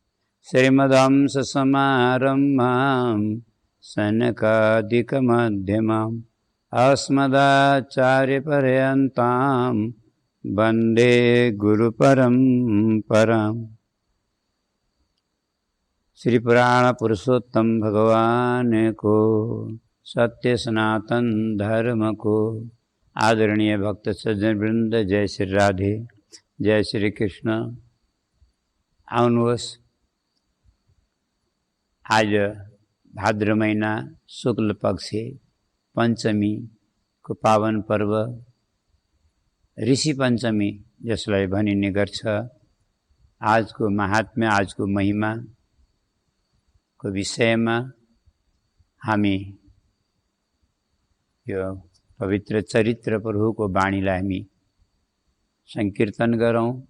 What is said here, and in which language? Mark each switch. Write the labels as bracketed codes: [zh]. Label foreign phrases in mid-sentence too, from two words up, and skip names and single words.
[sa] श्रीमद्हंससमारम्भां सनकादिकमध्यमाम् अस्मदाचार्यपर्यन्तां वन्दे गुरुपरम्पराम्। [ne] श्री पुराण पुरुषोत्तम भगवान को, सत्य सनातन धर्म को, आदरणीय भक्त सज्जन वृंद, जय श्री राधे, जय श्री कृष्ण। आउनुहोस्, आज भाद्र महिना शुक्ल पक्ष पंचमी को पावन पर्व ऋषि पंचमी जसलाई भनिने गर्छ। आजको महात्म्य, आजको महिमा को विषयमा हामी यो पवित्र चरित्र प्रभुको वाणीलाई हामी संकीर्तन गरौँ।